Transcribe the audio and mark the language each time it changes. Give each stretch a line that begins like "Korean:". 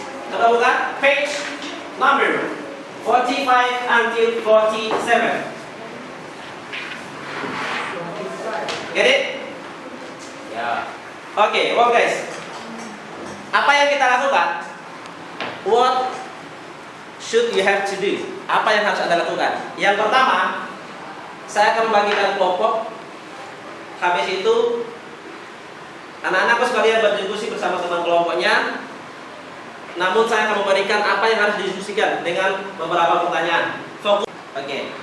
Indonesian: Sudah buka?
English: Page number 45 until 47. Get it?
Indonesian: Ya. Oke,
English: well guys,
Indonesian: apa yang kita lakukan?
English: What should you have to do?
Indonesian: Apa yang harus Anda lakukan? Yang pertama, saya akan membagikan kelompok. Habis itu, anak-anakku sekalian berdiskusi bersama teman kelompoknya. Namun saya akan memberikan apa yang harus didiskusikan dengan beberapa pertanyaan. Fokus. Oke.